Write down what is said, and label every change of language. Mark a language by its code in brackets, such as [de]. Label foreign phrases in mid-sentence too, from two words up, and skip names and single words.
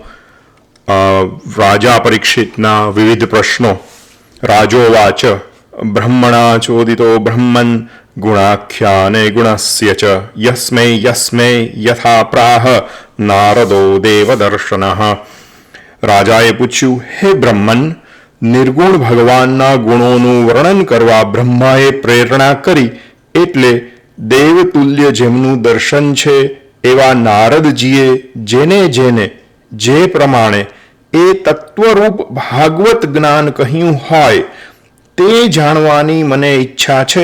[gu] રાજા પરીક્ષિતના વિવિધ પ્રશ્નો। [sa] राजोवाच ब्रह्मणा चोदितो ब्रह्मन् गुणाख्याने गुणस्य च यस्मै यस्मै यथा प्राह नारदो देवदर्शनः। [gu] રાજાએ પૂછ્યું, હે બ્રહ્મન, નિર્ગુણ ભગવાનના ગુણોનું વર્ણન કરવા બ્રહ્માએ પ્રેરણા કરી, એટલે દેવતુલ્ય જેમનું દર્શન છે એવા નારદજીએ જેને જેને જે પ્રમાણે એ તત્વરૂપ ભાગવત જ્ઞાન કહ્યું હોય તે જાણવાની મને ઈચ્છા છે.